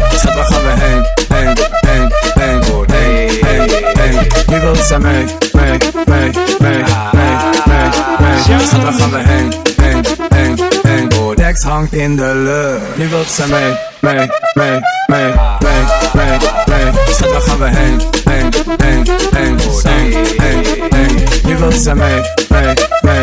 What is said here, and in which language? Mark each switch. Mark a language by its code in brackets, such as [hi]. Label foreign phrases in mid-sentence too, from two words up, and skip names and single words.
[en] صباح bang, bang, bang, bang, bang, bang, bang. Nigga, it's a bang, bang, bang, bang, bang, bang, bang. صباح bang, bang, bang, bang. [nl] Dex hangt in de lucht. Nu wilt ze mee. Schat, waar gaan we heen? Nu wilt ze mee.